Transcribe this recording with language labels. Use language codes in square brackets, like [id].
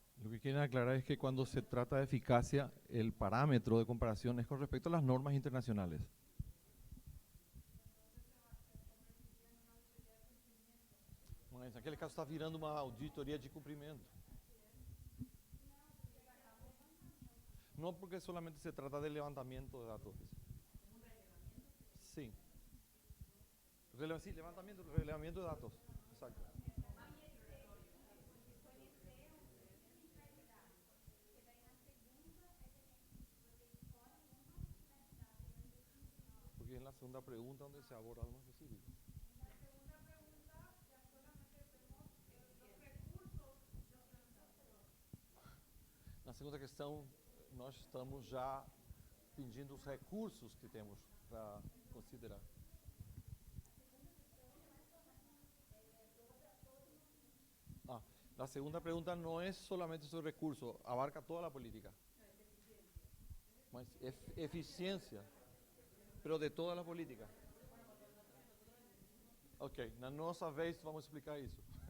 [es] que quieren aclarar es que cuando se trata de eficacia, el parámetro de comparación es con respecto a las normas internacionales. [pt] Mas naquele caso está virando uma auditoria de cumprimento. [es] No porque solamente se trata de levantamiento de datos. Sí. Sí, relevamiento de datos. Exacto. Porque es la segunda pregunta donde se aborda algo específico. [pt] Na segunda questão, nós estamos já pedindo os recursos que temos para considerar. [es] La segunda pregunta no es solamente sobre recursos, abarca toda la política. Mas eficiencia, pero de toda la política. [pt] Ok, na nossa vez vamos explicar isso.